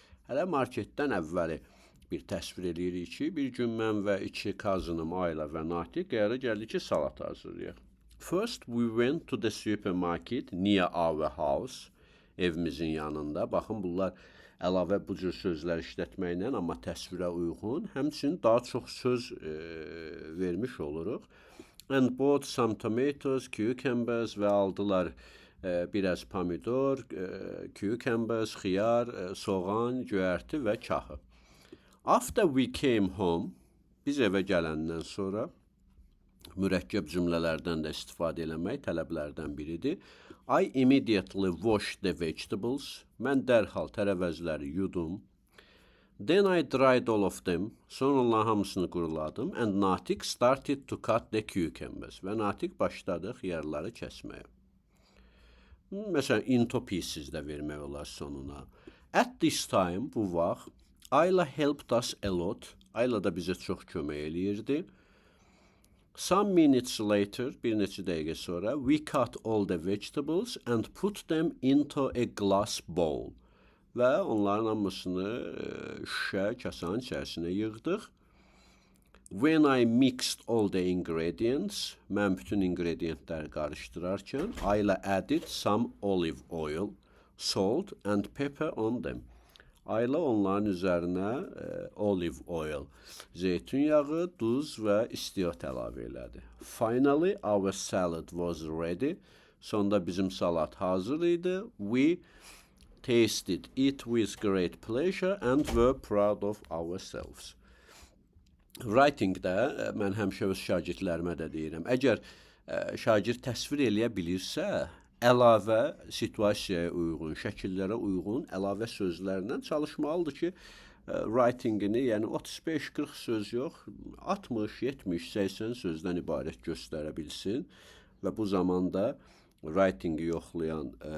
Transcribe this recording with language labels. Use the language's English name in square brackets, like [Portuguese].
[Azerbaijani] Hələ marketdən əvvəli bir təsvir edirik ki, bir gün mən və 2 cousinım, Ayla və Natiq qərara gəldi ki, salat hazırlayaq. [English] First, we went to the supermarket near our house, [Azerbaijani] evimizin yanında. Baxın, bunlar əlavə bu cür sözlər işlətməklə, amma təsvirə uyğun, həmçinin daha çox söz vermiş oluruq. [English] And bought some tomatoes, cucumbers [Azerbaijani] və aldılar biraz pomidor, cucumbers, xiyar, soğan, göyərti və kahı. [English] After we came home, [Azerbaijani] biz evə gələndən sonra mürəkkəb cümlələrdən də istifadə eləmək tələblərdən biridir. [English] I immediately washed the vegetables. [Azerbaijani] Mən dərhal tərəvəzləri yudum. [English] Then I dried all of them. [Azerbaijani] Sonra onların hamısını quruladım. [English] And Natiq started to cut the cucumbers. [Azerbaijani] Və Natiq başladı xiyarları kəsməyə. Məsələn, [English] into pieces [Azerbaijani] də vermək olar sonuna. [English] At this time, [Azerbaijani] bu vaxt, [English] Ayla helped us a lot. [Azerbaijani] Ayla da bizə çox kömək eləyirdi. [English] Some minutes later, [Azerbaijani] bir neçə dəqiqə sonra, [English] we cut all the vegetables and put them into a glass bowl. [Azerbaijani] Və onların hamısını şüşə, kasanın içərisinə yığdıq. [English] When I mixed all the ingredients, [Azerbaijani] mən bütün ingredientləri qarışdırarkən, [English] Ayla added some olive oil, salt and pepper on them. [Azerbaijani] Ayla onların üzərinə olive oil, zeytun yağı, duz və istiot əlavə elədi. [English] Finally, our salad was ready. [Azerbaijani] Sonda bizim salat hazır idi. [English] We tasted it with great pleasure and were proud of ourselves. [Azerbaijani] Writing-də mən həmişə öz şagirdlərimə də deyirəm. Əgər şagird təsvir eləyə bilirsə, əlavə situasiyaya uyğun, şəkillərə uyğun əlavə sözlərlə çalışmalıdır ki, writing-ini, yəni 35-40 söz yox, 60, 70, 80 sözdən ibarət göstərə bilsin və bu zamanda writing-i yoxlayan